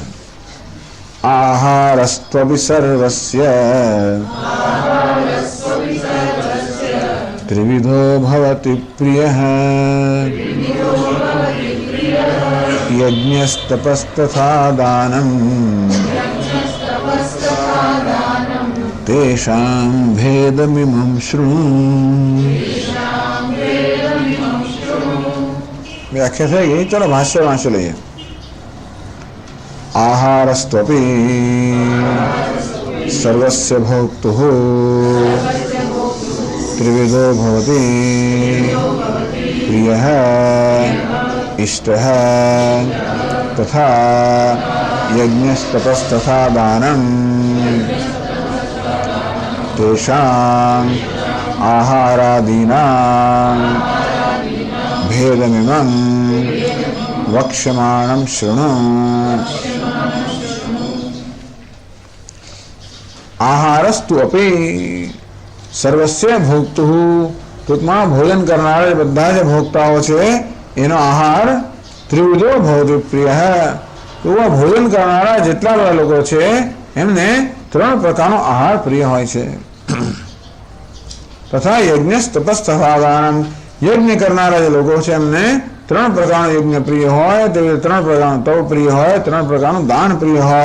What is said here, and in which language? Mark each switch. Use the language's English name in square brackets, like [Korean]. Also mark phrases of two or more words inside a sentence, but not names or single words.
[Sanskrit] આહારસ્ત્વપી સર્વસ્ય ત્રિવિધો ભવતિ પ્રિયઃ યજ્ઞસ્તપસ્તથા દાનમ તેષાં ભેદમિમં શૃણુ. [Gujarati] વ્યાખ્યા થઈ ગઈ. ચલો ભાષ્ય વાંચી લઈએ. [Sanskrit] આહારસ્ત્વપી સર્વસ્ય ભોક્તુઃ ત્રિવિધો ભવતિ प्रियः इष्टः तथा यज्ञस्तपस्तथा दानं तेषाम् आहारादीनां भेदमिमं वक्ष्यमाणं शृणु। आहारस्तु अपि सर्वस्य भोक्तुः, [Gujarati] ટૂંકમાં ભોજન કરનારા બધા જે ભોગતાઓ છે એનો આહાર [Sanskrit] ત્રિવિધો ભવતિ પ્રિય. [Gujarati] ટૂંકમાં ભોજન કરનારા જેટલા બધા લોકો છે એમને 3 પ્રકારનો આહાર પ્રિય હોય છે. [Sanskrit] તથા યજ્ઞ તપસ તથા દાનમ, [Gujarati] યજ્ઞ કરનારા જે લોકો છે એમને 3 પ્રકારનો યજ્ઞ પ્રિય હોય, તે 3 પ્રકારનો તપ પ્રિય હોય, 3 પ્રકારનું દાન પ્રિય હોય.